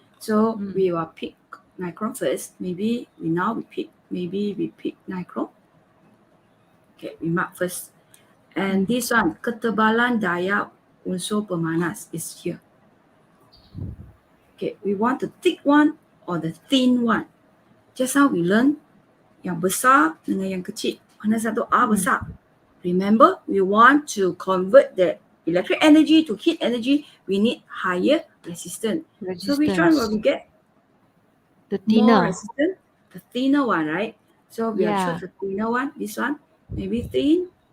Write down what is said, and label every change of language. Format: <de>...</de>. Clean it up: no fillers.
<en>So we will pick nicron first. Maybe we pick nicron. Okay, we mark first. And this one,</en> <ms>ketebalan daya unsur pemanas</ms> <en>is here. Okay, we want the thick one or the thin one. Just now we learn</en> <ms>yang besar dengan yang kecil. Mana satu A besar?</ms> <en>Remember, we want to convert the electric energy to heat energy. We need higher resistance. So which one will we get? The thinner. More resistant? The thinner one, right? So we will choose the thinner one. This one, maybe thin.</en>